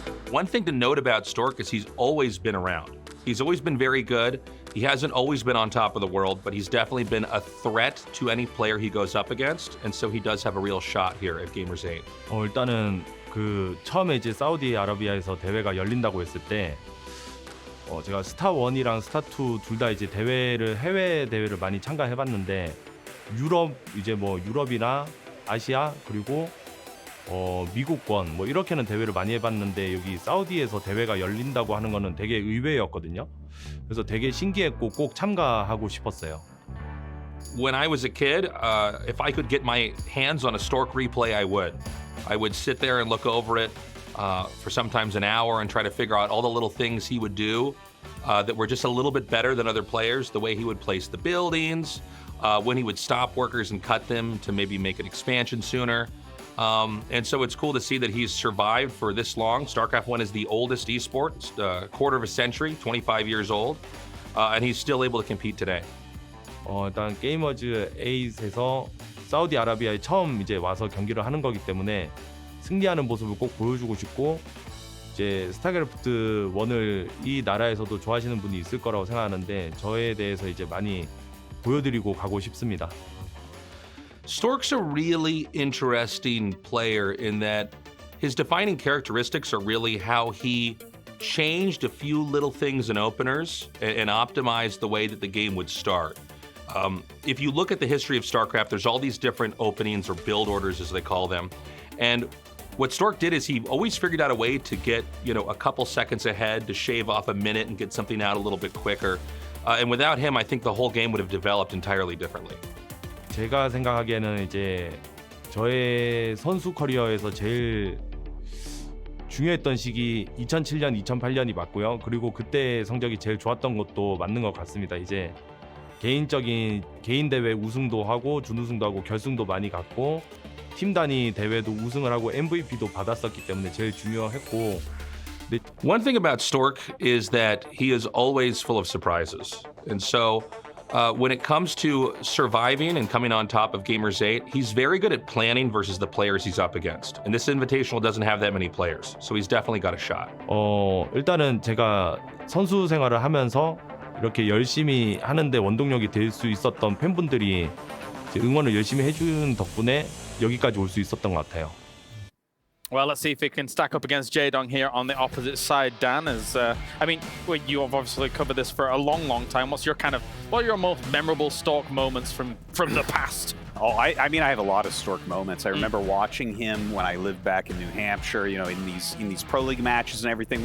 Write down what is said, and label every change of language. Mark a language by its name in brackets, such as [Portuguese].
[English] One thing to note about Stork is he's always been around. He's always been very good. He hasn't always been on top of the world, but he's definitely been a threat to any player he goes up against, and so he does have a real shot here at Gamers8. [Korean] 일단은 그 처음에 이제 사우디아라비아에서 대회가 열린다고 했을 때 제가 스타1이랑 스타2 둘 다 이제 대회를 해외 대회를 많이 참가해봤는데 유럽이나 아시아 그리고 미국권 뭐 이렇게는 대회를 많이 해봤는데 여기 사우디에서 대회가 열린다고 하는 거는 되게 의외였거든요. 그래서 되게 신기했고 꼭 참가하고 싶었어요. [English] When I was a kid, if I could get my hands on a Stork replay, I would. I would sit there and look over it for sometimes an hour and try to figure out all the little things he would do that were just a little bit better than other players. The way he would place the buildings, when he would stop workers and cut them to maybe make an expansion sooner. And so it's cool to see that he's survived for this long. StarCraft 1 is the oldest esport, quarter of a century, 25 years old, and he's still able to compete today. [Korean] 일단 게이머즈 8에서 사우디아라비아에 처음 이제 와서 경기를 하는 거기 때문에 승리하는 모습을 꼭 보여주고 싶고 이제 스타크래프트 1을 이 나라에서도 좋아하시는 분이 있을 거라고 생각하는데 저에 대해서 이제 많이 보여드리고 가고 싶습니다. [English] Stork's a really interesting player in that his defining characteristics are really how he changed a few little things in openers and optimized the way that the game would start. If you look at the history of StarCraft, there's all these different openings or build orders as they call them. And what Stork did is he always figured out a way to get, a couple seconds ahead, to shave off a minute and get something out a little bit quicker. And without him, I think the whole game would have developed entirely differently. [Korean] 제가 생각하기에는 이제 저의 선수 커리어에서 제일 중요했던 시기 2007년, 2008년이 맞고요. 그리고 그때 성적이 제일 좋았던 것도 맞는 것 같습니다. 이제 개인 대회 우승도 하고 준우승도 하고 결승도 많이 갔고 팀 단위 대회도 우승을 하고 MVP도 받았었기 때문에 제일 중요했고. [English] One thing about Stork is that he is always full of surprises. And so when it comes to surviving and coming on top of Gamers8, he's very good at planning versus the players he's up against. And this Invitational doesn't have that many players, so he's definitely got a shot. [Korean] 일단은 제가 선수 생활을 하면서 이렇게 열심히 하는데 원동력이 될 수 있었던 팬분들이 응원을 열심히 해준 덕분에 여기까지 올 수 있었던 것 같아요. [English] Well, let's see if he can stack up against Jaedong here on the opposite side, Dan. You have obviously covered this for a long time. What are your most memorable Stork moments from the past? Oh, I have a lot of Stork moments. I remember watching him when I lived back in New Hampshire, in these pro league matches and everything.